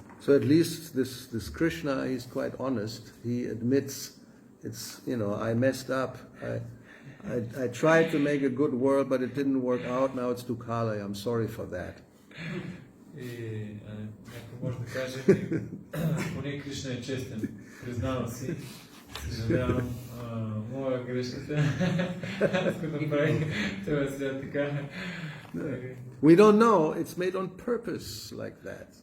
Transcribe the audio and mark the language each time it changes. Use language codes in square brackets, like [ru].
[en] So at least this Krishna, he's quite honest. He admits, it's, I messed up. I tried to make a good world, but it didn't work out. Now it's Tukala. I'm sorry for that. [bg] И някой може да каже, поне Кришна е честен. Признавам си, съжалявам, моя грешката. Аз го направих това свят така. [en] We don't know. It's made on purpose like that.